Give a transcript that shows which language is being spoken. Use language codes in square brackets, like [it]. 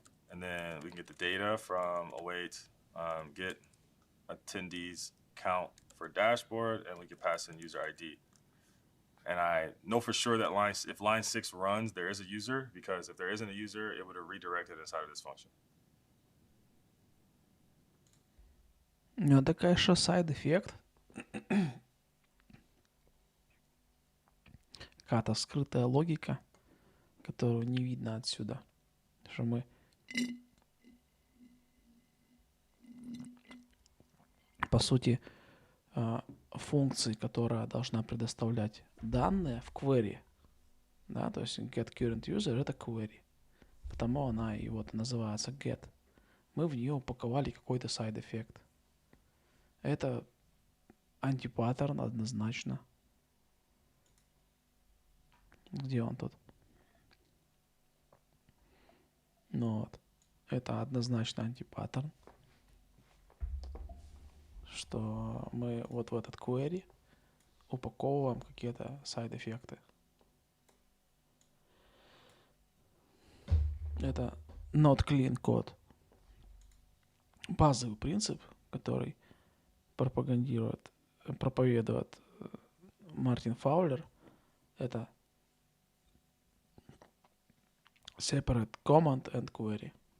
[en] And then we can get the data from await, get attendees count for dashboard, and we can pass in user ID. And I know for sure that if line 6 runs, there is a user, because if there isn't a user, it would have redirected inside of this function. [ru] Ну, это, конечно, сайд-эффект. Какая-то скрытая логика, которую не видно отсюда. Что мы по сути функции, которая должна предоставлять данные в query, да, то есть get current user это query, потому она и вот называется get. Мы в нее упаковали какой-то сайд-эффект. Это антипаттерн однозначно. Где он тут? Ну вот. Это однозначно антипаттерн. Что мы вот в этот query упаковываем какие-то сайд-эффекты. Это [en] not clean [ru] код. Базовый принцип, который проповедует Мартин Фаулер, это [en] separate command and query.